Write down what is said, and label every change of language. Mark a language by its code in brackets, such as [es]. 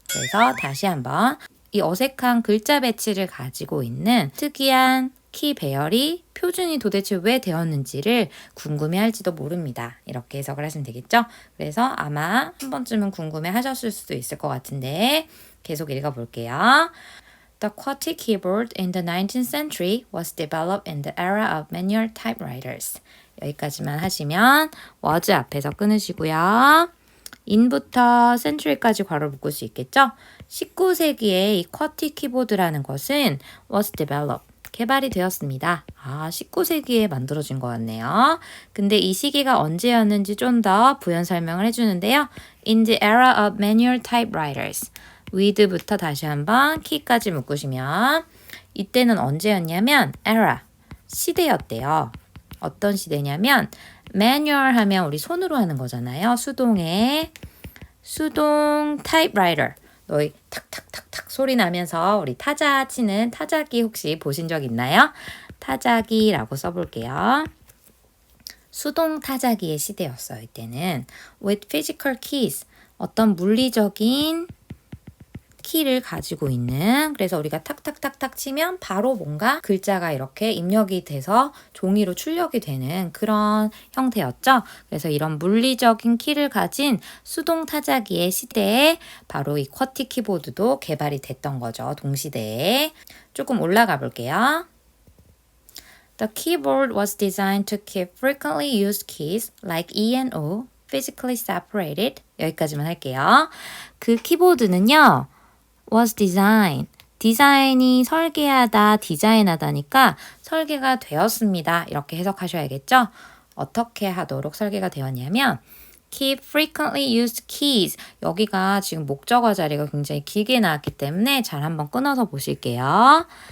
[ko] 그래서 다시 한번 이 어색한 글자 배치를 가지고 있는 특이한 키 배열이 표준이 도대체 왜 되었는지를 궁금해할지도 모릅니다. 이렇게 해석을 하시면 되겠죠? 그래서 아마 한 번쯤은 궁금해 하셨을 수도 있을 것 같은데 계속 읽어볼게요. [en] The QWERTY keyboard in the 19th century was developed in the era of manual typewriters. [ko] 여기까지만 하시면 was 앞에서 끊으시고요. in부터 century까지 괄호 묶을 수 있겠죠? 19세기에 이 쿼티 키보드라는 것은 [en] was developed. [ko] 개발이 되었습니다. 19세기에 만들어진 것 같네요. 근데 이 시기가 언제였는지 좀 더 부연 설명을 해주는데요. [en] In the era of manual typewriters. [ko] with부터 다시 한번 key까지 묶으시면 이때는 언제였냐면 era, 시대였대요. 어떤 시대냐면 manual 하면 우리 손으로 하는 거잖아요. 수동 typewriter. 너희 탁탁탁탁 소리 나면서 우리 타자 치는 타자기 혹시 보신 적 있나요? 타자기라고 써볼게요. 수동 타자기의 시대였어요. 이때는 [en] with physical keys. [ko] 어떤 물리적인 키를 가지고 있는, 그래서 우리가 탁탁탁탁 치면 바로 뭔가 글자가 이렇게 입력이 돼서 종이로 출력이 되는 그런 형태였죠. 그래서 이런 물리적인 키를 가진 수동 타자기의 시대에 바로 이 쿼티 키보드도 개발이 됐던 거죠. 동시대에. 조금 올라가 볼게요. [en] The keyboard was designed to keep frequently used keys like E and O physically separated. [ko] 여기까지만 할게요. 그 키보드는요. [en] was designed. [ko] 디자인이 설계하다, 디자인하다니까 설계가 되었습니다. 이렇게 해석하셔야겠죠? 어떻게 하도록 설계가 되었냐면 [en] keep frequently used keys. [ko] 여기가 지금 목적어 자리가 굉장히 길게 나왔기 때문에 잘 한번 끊어서 보실게요.